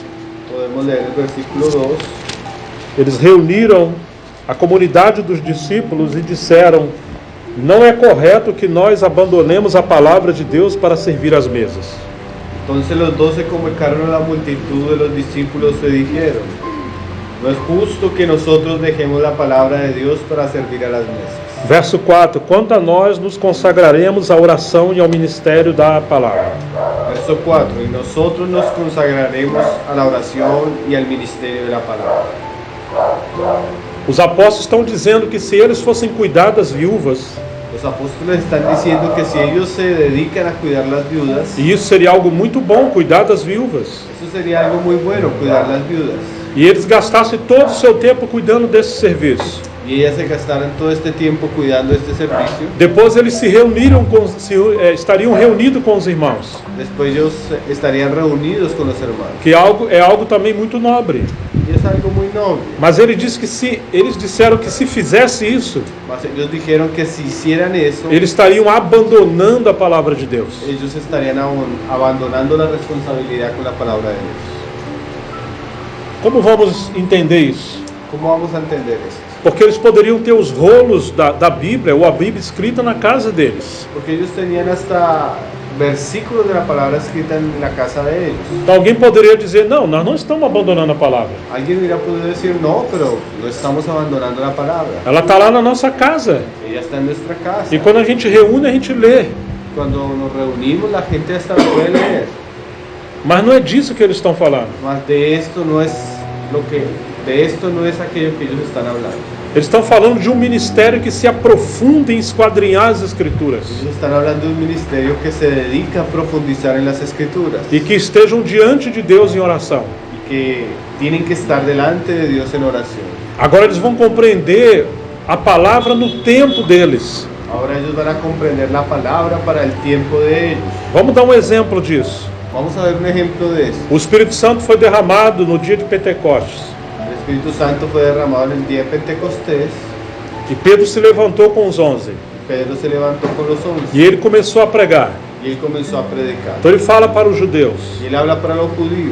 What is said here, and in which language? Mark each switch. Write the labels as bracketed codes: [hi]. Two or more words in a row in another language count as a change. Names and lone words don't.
[es] Podemos leer el versículo 2. [pt] Eles reuniram a comunidade dos discípulos e disseram: não é correto que nós abandonemos a palavra de Deus para servir às mesas. [es] Entonces los 12 convocaron a la multitud de los discípulos y dijeron: no es justo que nosotros dejemos la palabra de Dios para servir a las mesas. [pt] Verso 4: quanto a nós, nos consagraremos à oração e ao ministério da palavra. Verso 4. [es] Y nosotros nos consagraremos a la oración y al ministerio de la palabra. [pt] Os apóstolos estão dizendo que se eles fossem cuidar das viúvas, [es] Los apóstoles están diciendo que si ellos se dedican a cuidar las viudas, [pt] e isso seria algo muito bom, cuidar das viúvas, [es] eso sería algo muy bueno, cuidar las viudas. [pt] e eles gastassem todo o seu tempo cuidando desse serviço. [es] Y ellas se gastaran todo este tiempo cuidando este servicio. [pt] Depois eles estariam reunidos com os irmãos, [es] Después ellos estarían reunidos con los hermanos. [pt] que é algo também muito nobre. [es] Y es algo muy noble. [pt] Mas ele diz que eles disseram que se fizesse isso, [es] Mas ellos dijeron que si hicieran eso, [pt] eles estariam abandonando a palavra de Deus. [es] ellos estarían abandonando la responsabilidad con la palabra de Dios. [pt] Como vamos entender isso? [es] ¿Cómo vamos a entender eso? [pt] Porque eles poderiam ter os rolos da Bíblia, ou a Bíblia escrita na casa deles. [es] Porque ellos tenían hasta versículos de la palabra escrita en la casa de ellos. [pt] Então alguém poderia dizer: não, nós não estamos abandonando a palavra. [es] Alguien hubiera podido decir, no, pero no estamos abandonando la palabra. [pt] Ela está lá na nossa casa. [es] Ella está en nuestra casa. [pt] E quando a gente reúne, a gente lê. [es] Cuando nos reunimos, la gente hasta no puede leer. [pt] Mas não é disso que eles estão falando. [es] Mas de esto no es aquello que ellos están hablando. [pt] Eles estão falando de um ministério que se aprofunda em esquadrinhar as Escrituras. [es] Ellos están hablando de un ministerio que se dedica a profundizar en las Escrituras. [pt] E que estejam diante de Deus em oração. [es] Y que tienen que estar delante de Dios en oración. [pt] Agora eles vão compreender a palavra no tempo deles. [es] Ahora ellos van a comprender la palabra para el tiempo de ellos. [pt] Vamos dar um exemplo disso. [es] Vamos a ver un ejemplo de esto. [pt] O Espírito Santo foi derramado no dia de Pentecostes. [es] El Espíritu Santo fue derramado en el día de Pentecostés. [pt] E Pedro se levantou com os 11. [es] Pedro se levantó con los 11 [pt] E ele começou a pregar. [es] y él comenzó a predicar. [pt] Então ele fala para os judeus: [es] Y él habla para los judíos.